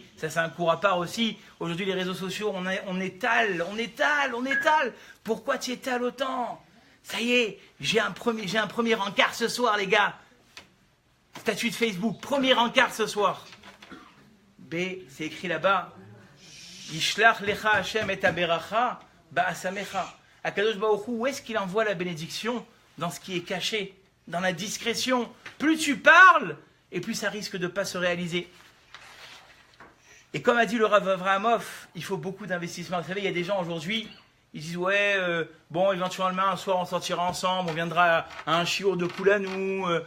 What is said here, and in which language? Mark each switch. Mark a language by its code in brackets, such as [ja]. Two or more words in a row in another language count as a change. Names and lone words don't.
[fr] Ça, c'est un cours à part aussi. Aujourd'hui, les réseaux sociaux, on étale. Pourquoi tu étales autant? Ça y est, j'ai un premier encart ce soir, les gars. Statut de Facebook, premier encart ce soir. B, c'est écrit là-bas. [he] ישלח לך השם את הברכה באסמיך. הקדוש ברוך הוא, [fr] où est-ce qu'il envoie la bénédiction? Dans ce qui est caché, dans la discrétion. Plus tu parles, et plus ça risque de ne pas se réaliser. Et comme a dit le Rav Avraham, il faut beaucoup d'investissement. Vous savez, il y a des gens aujourd'hui, ils disent, ouais, bon, éventuellement, un soir, on sortira ensemble, on viendra à un shiur de Koulanou.